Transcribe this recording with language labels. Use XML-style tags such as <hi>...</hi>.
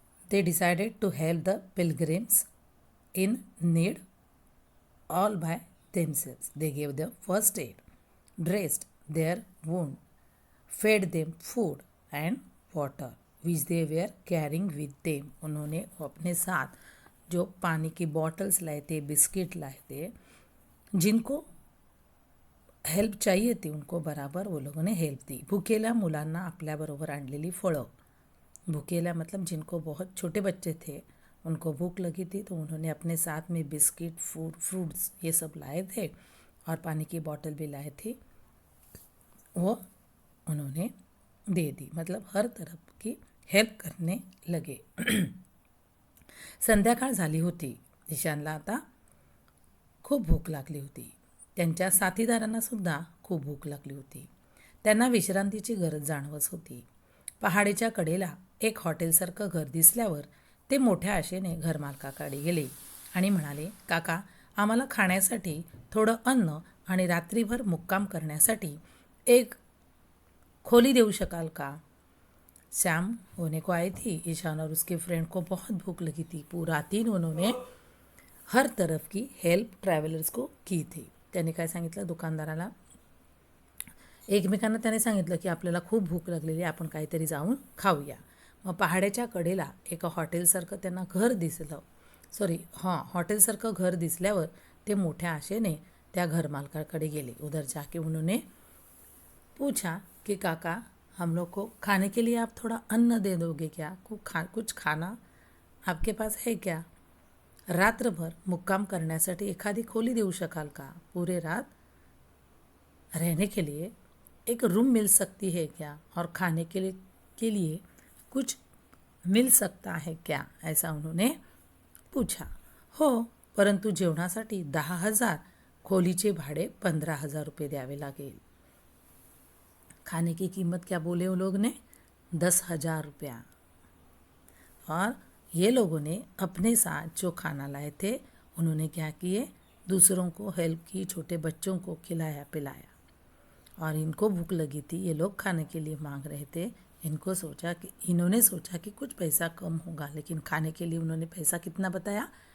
<en>They decided to help the pilgrims in need all by themselves. They gave them first aid, dressed their wound, fed them food and water which they were carrying with them.</en> <hi>उन्होंने अपने साथ जो पानी की bottles लाए थे, biscuit लाए थे, जिनको हेल्प चाहिए थी उनको बराबर वो लोगों ने हेल्प दी।</hi> <mr>भुकेल्या मुलांना आपल्याबरोबर आणलेली फळं,</mr> <hi>भूखेला मतलब जिनको बहुत छोटे बच्चे थे, उनको भूख लगी थी तो उन्होंने अपने साथ में बिस्किट, फ्रूट्स ये सब लाए थे और पानी की बोतल भी लाए थे, वो उन्होंने दे दी। मतलब हर तरफ की हेल्प करने लगे।</hi> <mr>संध्याकाळ झाली होती। ईशानला आता खूप भूक लागली होती। त्यांच्या साथीदारांना सुद्धा खूप भूक लागली होती। त्यांना विश्रांतीची गरज जाणवत होती। पहाडीच्या कडेला एक हॉटेलसारखं घर दिसल्यावर ते मोठ्या आशेने घरमालकाकडे गेले आणि म्हणाले, काका, आम्हाला खाण्यासाठी थोडं अन्न आणि रात्रीभर मुक्काम करण्यासाठी एक खोली देऊ शकाल का?</mr> <hi>शाम होने को आई थी। ईशान और उसके फ्रेंड को बहुत भूख लगी थी। पूरा दिन उन्होंने हर तरफ की हेल्प ट्रॅव्हलर्स को की थी।</hi> <mr>त्याने काय सांगितलं दुकानदाराला, एकमेकांना त्याने सांगितलं की आपल्याला खूप भूक लागलेली, आपण काहीतरी जाऊन खाऊया। मग पहाड्याच्या कडेला एका हॉटेलसारखं त्यांना घर दिसलं, हॉटेलसारखं घर दिसल्यावर ते मोठ्या आशेने त्या घरमालकाकडे गेले।</mr> <hi>उधर जाके उन्होंने पूछा कि काका, हम लोग को खाने के लिए आप थोड़ा अन्न दे दोगे क्या? कुछ खाना आपके पास है क्या?</hi> <mr>रात्रभर मुक्काम करण्यासाठी एखादी खोली देऊ शकाल का?</mr> <hi>पूरे रात रहने के लिए एक रूम मिल सकती है क्या? और खाने के लिए कुछ मिल सकता है क्या? ऐसा उन्होंने पूछा।</hi> <mr>हो, परंतु जेवणासाठी 10,000, खोलीचे भाडे 15,000 रुपये द्यावे लागेल।</mr> <hi>खाने की कीमत क्या बोले उन लोग ने? 10,000 रुपया। और ये लोगों ने अपने साथ जो खाना लाए थे उन्होंने क्या किए, दूसरों को हेल्प की, छोटे बच्चों को खिलाया पिलाया। और इनको भूख लगी थी, ये लोग खाने के लिए मांग रहे थे। इन्होंने सोचा कि कुछ पैसा कम होगा, लेकिन खाने के लिए उन्होंने पैसा कितना बताया?</hi>